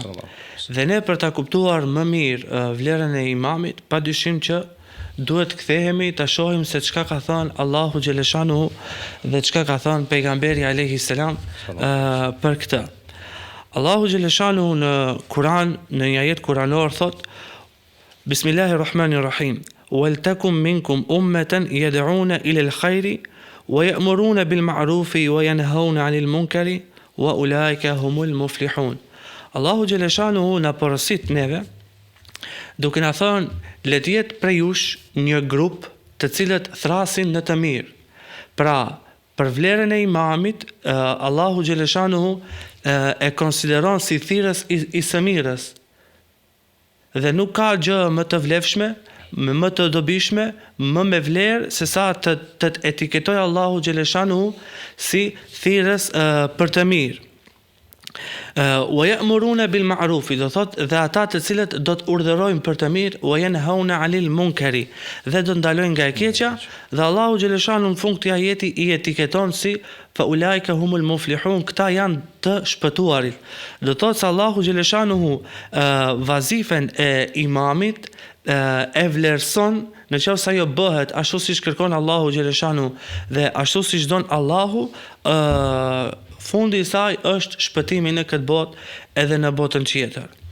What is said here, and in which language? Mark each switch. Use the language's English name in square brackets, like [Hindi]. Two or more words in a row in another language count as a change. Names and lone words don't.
[Albanian] Dhe ne për ta kuptuar më mirë vlerën e imamit, padyshim që duhet të kthehemi ta shohim se çka ka thënë Allahu xhaleshanuhu dhe çka ka thënë pejgamberi [Arabic] عليه السلام [Albanian] për këtë. Allahu xhaleshanuhu në Kur'an, në një ajet kuranor thot: Bismillahirrahmanirrahim. [Arabic] ولتكن منكم أمة يدعون إلى الخير ويأمرون بالمعروف وينهون عن المنكر وأولئك هم المفلحون. [Albanian] Allahu xhaleshanuhu na porosit neve duke na thënë le të jetë prej jush një grup të cilët thrasin në të mirë. Pra, për vlerën e imamit, Allahu xhaleshanuhu e konsideron si thirrës i së mirës. Dhe nuk ka gjë më të vlefshme, më të dobishme, më me vlerë se sa të etiketoj Allahu xhaleshanuhu si thirrës për të mirë. [Arabic] ويأمرون بالمعروف, [Albanian] do thot dhe ata të cilët do të urdhërojnë për të mirë, [Arabic] وينهون عن المنكر, [Albanian] dhe do ndalojnë nga e keqja, dhe Allahu xhaleshanuhu në fund të ajeti i etiketon si [Arabic] فأولئك هم المفلحون, [Albanian] këta janë të shpëtuarit. Do thot se Allahu xhaleshanuhu vazifen e imamit e vlerëson në qoftë se ajo bëhet ashtu siç kërkon Allahu xhaleshanuhu dhe ashtu siç don Allahu, fundi i saj është shpëtimi në këtë botë edhe në botën tjetër.